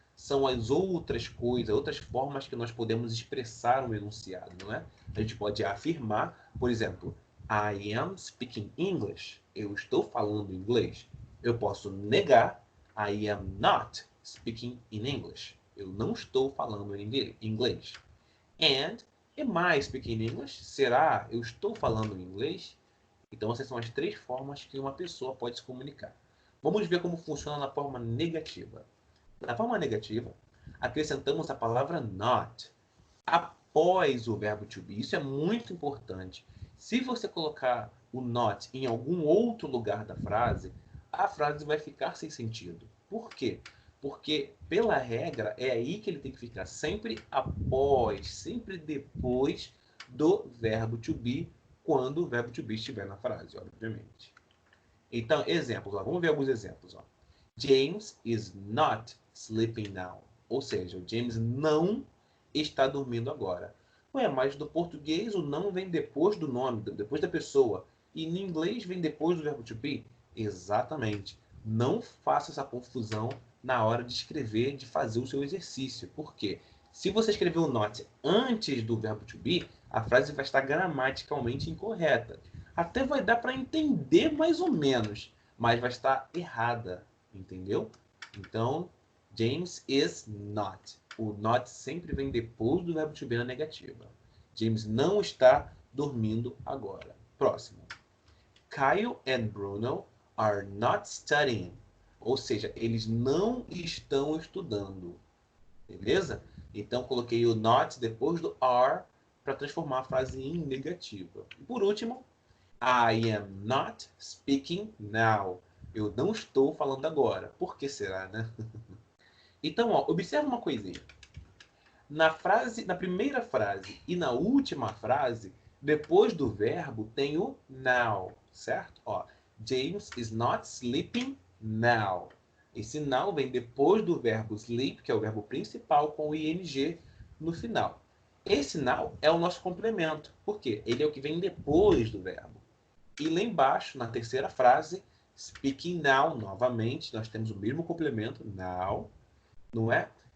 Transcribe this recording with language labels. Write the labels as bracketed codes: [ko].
[pt] São as outras coisas, outras formas que nós podemos expressar um enunciado, não é? A gente pode afirmar, por exemplo, [en] I am speaking English. [pt] Eu estou falando inglês. Eu posso negar, [en] I am not speaking in English. [pt] Eu não estou falando em inglês. [en] And am I speaking English? [pt] Será? Eu estou falando inglês? Então, essas são as três formas que uma pessoa pode se comunicar. Vamos ver como funciona na forma negativa. Na forma negativa, acrescentamos a palavra not após o verbo to be. Isso é muito importante. Se você colocar o not em algum outro lugar da frase, a frase vai ficar sem sentido. Por quê? Porque, pela regra, é aí que ele tem que ficar sempre após, sempre depois do verbo to be, quando o verbo to be estiver na frase, obviamente. Então, exemplos. Ó. Vamos ver alguns exemplos. Ó. [en] James is not sleeping now. [pt] Ou seja, o James não está dormindo agora. Ué, mas do português o não vem depois do nome, depois da pessoa. E no inglês vem depois do verbo to be? Exatamente. Não faça essa confusão na hora de escrever, de fazer o seu exercício. Por quê? Se você escrever o not antes do verbo to be, a frase vai estar gramaticalmente incorreta. Até vai dar para entender mais ou menos, mas vai estar errada, entendeu? Então, [en] James is not. [pt] O not sempre vem depois do verbo to be na negativa. James não está dormindo agora. Próximo. [en] Kyle and Bruno are not studying. [pt] Ou seja, eles não estão estudando. Beleza? Então, coloquei o not depois do are para transformar a frase em negativa. E por último, [en] I am not speaking now. [pt] Eu não estou falando agora. Por que será, né? Então, ó, observa uma coisinha. Na primeira frase e na última frase, depois do verbo tem o now, certo? [en] Ó, James is not sleeping now. [pt] Esse now vem depois do verbo sleep, que é o verbo principal, com o ing no final. Esse now é o nosso complemento. Por quê? Ele é o que vem depois do verbo. E lá embaixo, na terceira frase, speaking now, novamente, nós temos o mesmo complemento, now, não é?